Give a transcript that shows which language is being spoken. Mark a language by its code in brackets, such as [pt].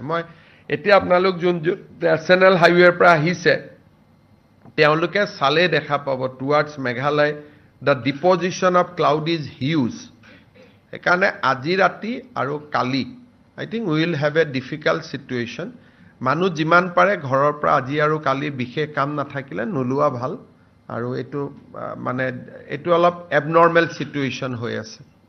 [as] Moi এতিয়া আপোনালোক যোন নেশ্যনেল হাইৱেৰ পৰা আহিছে তেওঁলোকে চালে দেখা পাব towards Meghalaya [en] the deposition of cloud is huge. [as] সেইকাৰণে আজি ৰাতি আৰু কালি [en] I think we will have a difficult situation. [as] মানুহ যিমান পাৰে ঘৰৰ পৰা আজি আৰু কালি বিশেষ কাম নাথাকিলে নলুৱা ভাল আৰু এটো মানে এটো অলপ [en] abnormal situation [as] হৈ আছে.